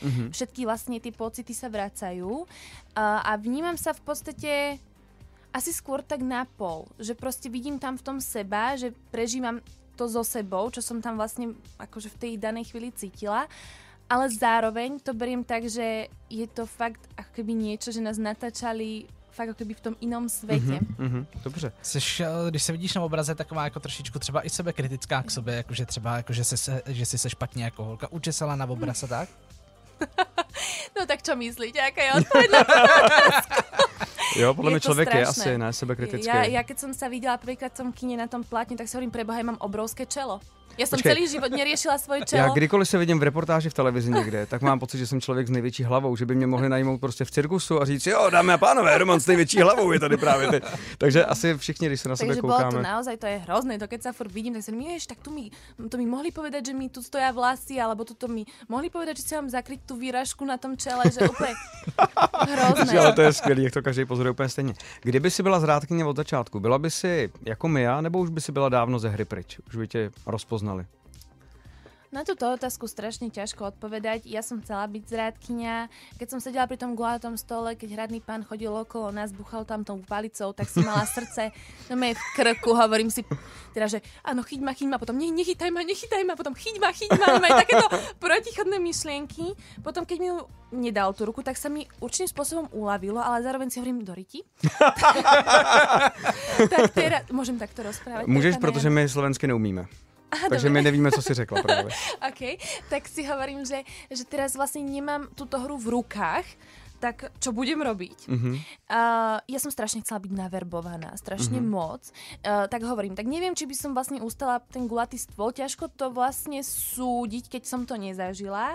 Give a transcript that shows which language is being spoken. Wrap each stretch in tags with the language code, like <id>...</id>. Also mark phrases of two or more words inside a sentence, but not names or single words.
<sk>Všetky vlastne tie pocity sa vracajú a vnímam sa v podstate asi skôr tak na pol, že proste vidím tam v tom seba, že prežívam to so sebou, čo som tam vlastne akože v tej danej chvíli cítila. Ale zároveň to beriem tak, že je to fakt ako keby niečo, že nás natáčali fakt jako v tom inom světě.</sk> <cs>Dobře. Když se vidíš na obraze, taková jako trošičku třeba i sebekritická k sobě, jakože třeba že si se špatně jako holka učesala na obraz a tak? No tak</cs> <sk>čo myslíte,</sk> <cs>jaká je odpověď na to? Jo, podle mě člověk je asi ne sebekritický.</cs> <sk>Ja keď som sa videla prvýkrát v tom kine na tom plátne, tak si hovorím, preboha, ja mám obrovské čelo. Ja som celý život neriešila svoje čelo.</sk> <cs>Já kdykoliv se vidím v reportáži v televizi někde, tak mám pocit, že jsem člověk s největší hlavou, že by mě mohli najmout prostě v cirkusu a říct, jo, dámy a pánové, Roman s největší hlavou je tady právě teď. Takže asi všichni, když se na sebe koukáme.</cs> <sk>Takže bolo to naozaj, to je hrozné, to keď sa furt vidím, tak si hovorím, tak to mi mohli povedať, že mi tu stoja vlasy, alebo to mi mohli povedať, že si mám zakryť tú výražku na tom čele, že úplně hrozné.</sk> <cs>Ale to je skvělý, jak to každý pozoruje úplně stejně. Kdyby si byla zrádkyně od začátku, byla by si jako Mia, nebo už by si byla dávno ze hry pryč? Už by tě rozpoznali?</cs> <sk>Na túto otázku strašne ťažko odpovedať. Ja som chcela byť zrádkyňa. Keď som sedela pri tom gulátom stole, keď hradný pán chodil okolo nás, buchal tam tou palicou, tak som mala srdce v krku. Hovorím si, teda, že áno, chyť ma, potom nechytaj ma, potom chyť ma. Aj takéto protichodné myšlienky. Potom, keď mi ju nedal tú ruku, tak sa mi určitým spôsobom uľavilo, ale zároveň si hovorím, Doriti. Tak teraz, môžem takto rozprávať?</sk> <cs>Můžeš, protože my slovensky neumíme. Aha, takže my nevíme, co si řekla právě. OK,</cs> <sk>tak si hovorím, že teraz vlastne nemám túto hru v rukách, tak čo budem robiť? Ja som strašne chcela byť naverbovaná, strašne moc. Tak hovorím, tak neviem, či by som vlastne ustala ten gulatý stôl. Ťažko to vlastne súdiť, keď som to nezažila.</sk>